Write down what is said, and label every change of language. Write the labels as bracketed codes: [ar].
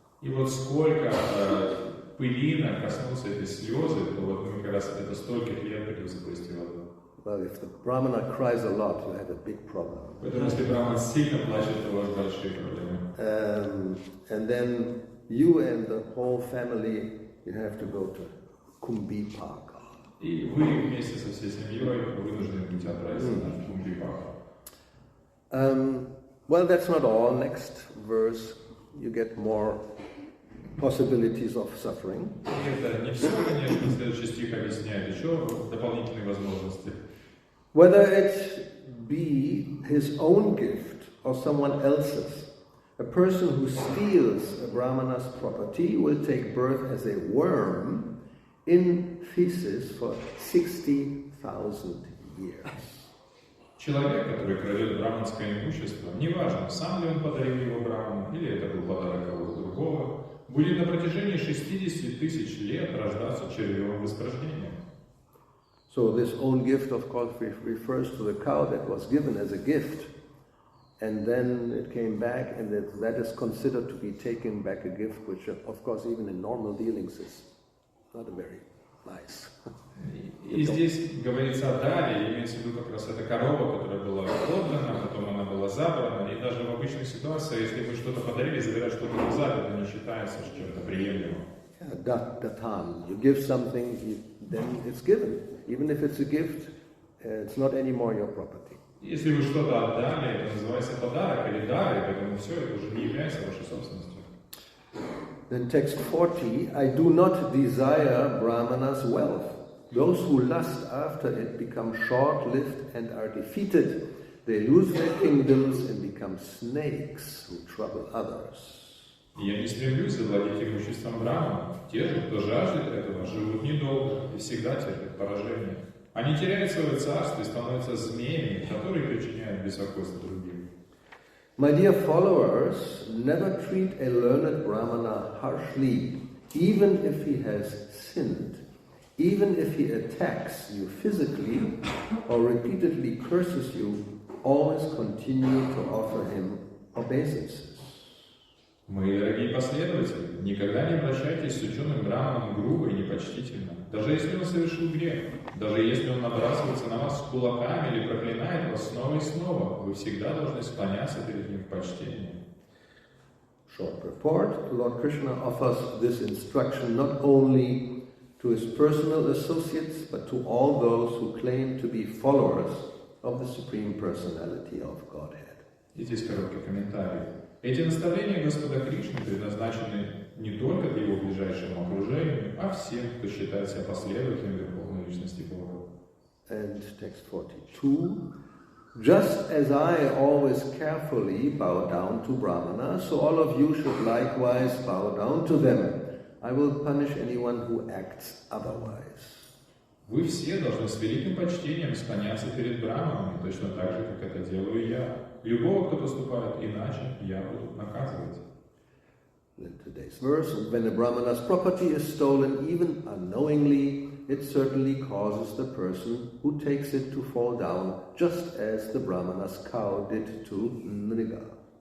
[ru] И вот сколько пылинок коснулся этой слезы, то вот мы как раз это столько лет придется провести в аду. [en] Well, if the Brahmana cries a lot, you have a big problem. [ru] Поэтому если Брахман сильно плачет, то у вас большие проблемы. [en] And then you and the whole family, you have to go to Kumbhipaka. [ru] И вы вместе со всей семьей вынуждены будете отправиться на Кумбхипаку. [en] Well, that's not all. Next verse, you get more possibilities of suffering. [ru] Это не все, конечно. Следующий стих объясняет еще дополнительные возможности. [en] Whether it be his own gift or someone else's, a person who steals a Brahmana's property will take birth as a worm in feces for 60,000 years. [ru] Человек, который крадет браманское имущество, неважно, сам ли он подарил его Брахману, или это был подарок кого-то другого, будет на протяжении 60 тысяч лет рождаться червем воспрождения. [en] So this own gift, of course, refers to the cow that was given as a gift, and then it came back, and that is considered to be taking back a gift, which, of course, even in normal dealings is not very nice. [ru] И здесь говорится о даре, имеется в виду как раз эта корова, которая была отдана, потом она была забрана, и даже в обычных ситуациях, если мы что-то подарили, забирать что-то назад, это не считается чем-то приемлемым. Datan. [en] You give something, then it's given. Even if it's a gift, it's not anymore your property. [ru] Если вы что-то отдали, это называется подарок или дар, и поэтому все, это уже не является вашей собственностью. [en] Then text 40, I do not desire Brahmana's wealth. Those who lust after it become short-lived and are defeated. They lose their kingdoms and become snakes who trouble others. [ru] Я не стремлюсь завладеть имуществом Брахмана. Те же, кто жаждет этого, живут недолго и всегда терпят поражение. Они теряют свое царство и становятся змеями, которые причиняют беспокойство другим. [en] My dear followers, never treat a learned Brahmana harshly, even if he has sinned. Even if he attacks you physically or repeatedly curses you, always continue to offer him obeisances. [ru] Мои дорогие последователи, никогда не обращайтесь с ученым Брахманом грубо и непочтительно, даже если он совершил грех, даже если он набрасывается на вас с кулаками или проклинает вас снова и снова, вы всегда должны склоняться перед ним в почтении. [en] Short report, Lord Krishna offers this instruction not only to his personal associates, but to all those who claim to be followers of the Supreme Personality of Godhead. [ru] И здесь короткий комментарий. Эти наставления Господа Кришны предназначены не только для его ближайшему окружению, а всем, кто считает себя последователем Верховной Личности Бога. [en] And text 42. Just as I always carefully bow down to Brahmana, so all of you should likewise bow down to them. I will punish anyone who acts otherwise. [ru] Вы все должны с великим почтением склоняться перед Брахманом, точно так же, как это делаю я. Любого, кто поступает иначе, я буду наказывать. [en] In today's verse, when a Brahmana's property is stolen, even unknowingly, it certainly causes the person who takes it to fall down, just as the Brahmana's cow did to Nriga.